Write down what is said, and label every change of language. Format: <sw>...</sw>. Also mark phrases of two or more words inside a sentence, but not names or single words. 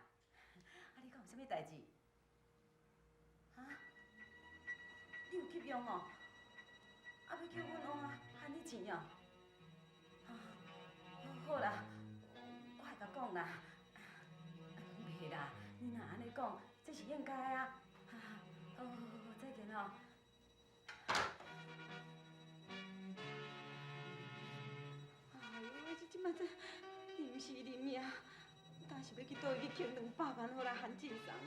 <nan>啊，你讲有啥物代志？哈？你有急用哦？啊，要叫阮王啊还你钱哦？好啦，我会甲讲啦。袂啦，你若安尼讲，这是应该啊。好，再见哦。哎呦，即摆这临时临命，但是要去倒位去欠200万，好来还进账啦。</nan>